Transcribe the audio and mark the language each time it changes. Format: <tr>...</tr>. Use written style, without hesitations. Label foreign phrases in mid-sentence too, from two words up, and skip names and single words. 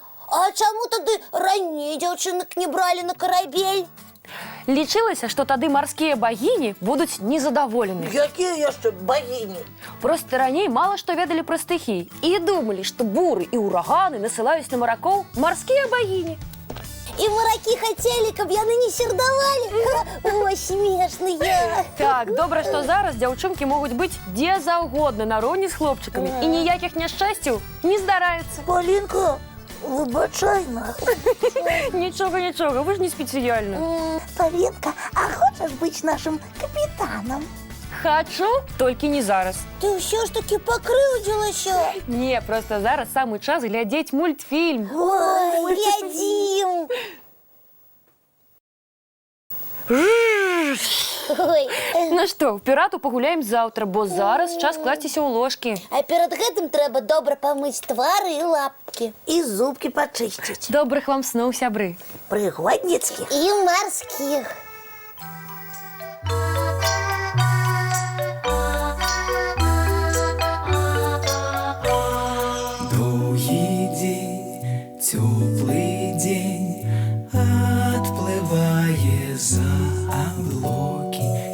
<be>А чаму тады раней дзяўчынак не бралі на карабель? Лічылася, што тады марскія багіні будуць незадаволены. Якія яшчэ багіні? Проста раней мала што ведалі пра стыхіі і думалі, што буры і ўраганы насылаюць на маракоў марскія багіні.</be> <ru>И мараки хотели,</ru> <be>каб яны не сердавали.</be> <ru>Ой, смешные.</ru> <be>Так, добра, што зараз дзяўчынкі могуць быць дзе заўгодна нароўні з хлопчыкамі і ніякіх няшчасцяў не здараецца. Полинка, выбачай нас. Нічога, нічога, вы ж не спецыяльна.</be> <ru>Полинка, а хочешь быть нашим капитаном?</ru> <be>Хачу, толькі не зараз. Ты ўсё ж таки пакрыўдзілася. Не, просто зараз самы час глядзець мультфільм. Ой, глядзім. Ой. Ну што, в пірату пагуляем заўтра, бо зараз час класціся ў ложкі. А перед гэтым трэба добра памыць твары і лапкі.</be> <ru>И зубки почистить.</ru> <be>Добрых вам сноў, сябры. Пригодницких. І марскіх.</be> <ru>Долгий день, теплый день, отплывая за облаки.</ru>